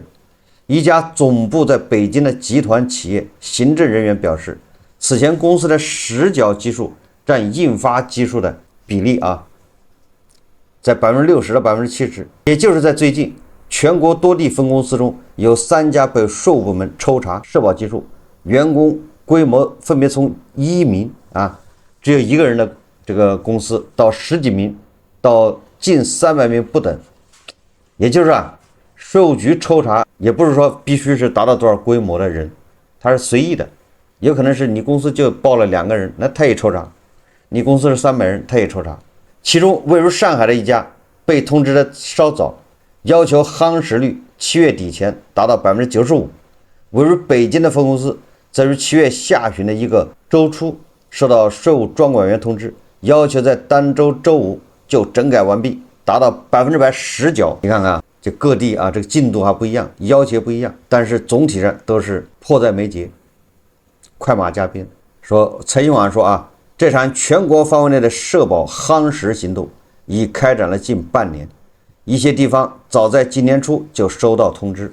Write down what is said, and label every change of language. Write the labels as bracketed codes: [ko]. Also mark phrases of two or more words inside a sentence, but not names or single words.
[zh] 一家總部在北京的集团企業行政人員表示，此前公司的實繳基數占印發基數的比例啊，在60%到70%，也就是在最近，全國多地分公司中有3家被税務部門抽查社保基數，員工規模分別從1名啊，只有1個人的這個公司到10幾名，到近300名不等。也就是啊，稅務局抽查也不是說必須是達到多少規模的人，它是隨意的，有可能是你公司就報了2個人，那他也抽查；你公司是300人，他也抽查。其中位於上海的一家被通知的稍早，要求夯實率7月底前達到95%。位於北京的分公司在於7月下旬的一個周初收到稅務專管員通知，要求在當周周五就整改完畢，達到100%實繳。你看看， 就各地啊这個進度還不一樣，要求不一樣，但是總體上都是迫在眉睫，快馬加鞭。說財新網說啊，這場全國範圍內的社保夯實行動已開展了近半年，一些地方早在今年初就收到通知。